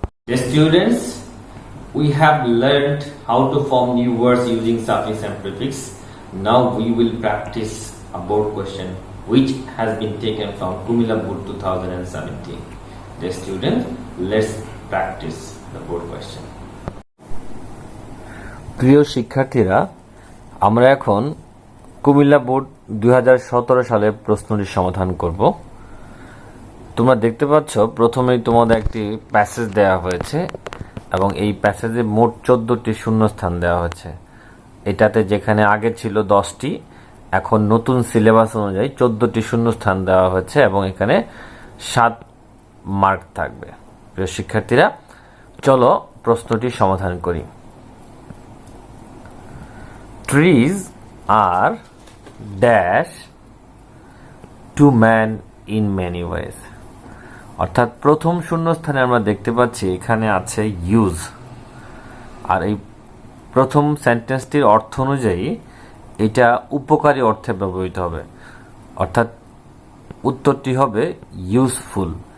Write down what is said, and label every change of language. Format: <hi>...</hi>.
<en>The students, we have learned how to form new words using suffix and prefix. Now we will practice a board question which has been taken from Kumila Board 2017. The student, let's practice the board question.</en> <bn>প্রিয় শিক্ষার্থীরা, আমরা এখন Comilla board 2017 সালের প্রশ্নটির সমাধান করব। তোমরা দেখতে পাচ্ছ প্রথমেই তোমাদের একটি প্যাসেজ দেওয়া হয়েছে এবং এই প্যাসেজে মোট 14টি শূন্যস্থান দেওয়া হয়েছে। এটাতে যেখানে আগে ছিল 10টি, এখন নতুন সিলেবাস অনুযায়ী 14টি শূন্যস্থান দেওয়া হয়েছে এবং এখানে 7 মার্ক থাকবে। প্রিয় শিক্ষার্থীরা, চলো প্রশ্নটি সমাধান করি।</bn> <en>Trees are dash to man in many ways.</en> <bn>অর্থাৎ প্রথম শূন্যস্থানে আমরা দেখতে পাচ্ছি এখানে আছে ইউজ, আর এই প্রথম সেন্টেন্সটির অর্থ অনুযায়ী এটা উপকারী অর্থে ব্যবহৃত হবে, অর্থাৎ উত্তরটি হবে ইউজফুল।</bn>